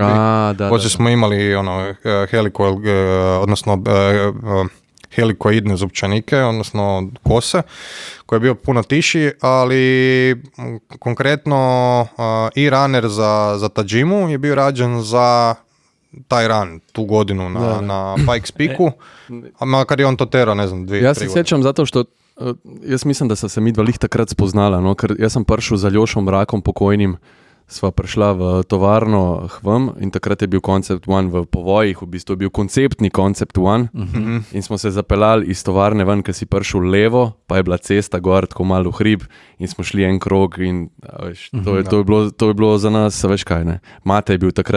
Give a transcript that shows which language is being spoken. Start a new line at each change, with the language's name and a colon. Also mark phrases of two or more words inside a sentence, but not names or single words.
Croatian: Poslije smo imali helikoidne zupčanike, odnosno kose, koji je bio puno tiši, ali konkretno e-runner za Tajimu je bio rađen za taj run tu godinu na Pikes Peaku, a makar je on to tero, ne znam, 2-3 Ja se sjećam zato što
Slovenian: jaz mislim, da so se mi dva lih takrat spoznala, no, ker jaz sem prišel za Ljošom Rakom pokojnim, sva prišla v tovarno Hvam in takrat je bil Concept One v povojih, v bistvu je bil konceptni Concept One in smo se zapeljali iz tovarne ven, ker si prišel levo, pa je bila cesta gor, tako malo v hrib in smo šli en krog in veš, to je bilo za nas, veš kaj, ne.